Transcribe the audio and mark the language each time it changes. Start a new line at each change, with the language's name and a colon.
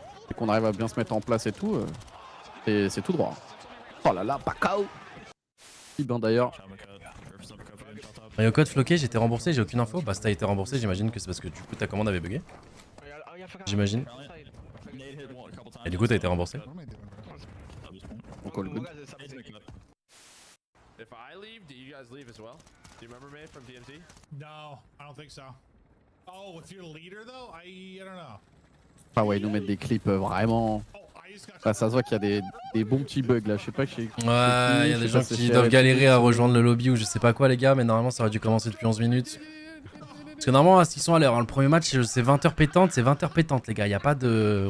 French: Et qu'on arrive à bien se mettre en place et tout, c'est tout droit. Oh là là, Pacao. Ben d'ailleurs. Mario code floqué, j'étais remboursé, j'ai aucune info. Bah, si t'as été remboursé, j'imagine que c'est parce que du coup ta commande avait bugué. J'imagine. Et du coup, t'as été remboursé.
English: Donc, all good. If I leave, do you guys leave as well? Do you remember me from DMT? No, I don't think so. Oh, if you're the leader though, I don't know.
French: Ah ouais, ils nous mettent des clips vraiment. Ah, ça se voit qu'il y a des bons petits bugs là, je sais pas que Ouais, il y a des gens qui doivent galérer à rejoindre le lobby ou je sais pas quoi les gars, mais normalement ça aurait dû commencer depuis 11 minutes. Parce que normalement, ils sont à l'heure, hein. Le premier match c'est 20h pétante, c'est 20h pétante les gars, y a pas de...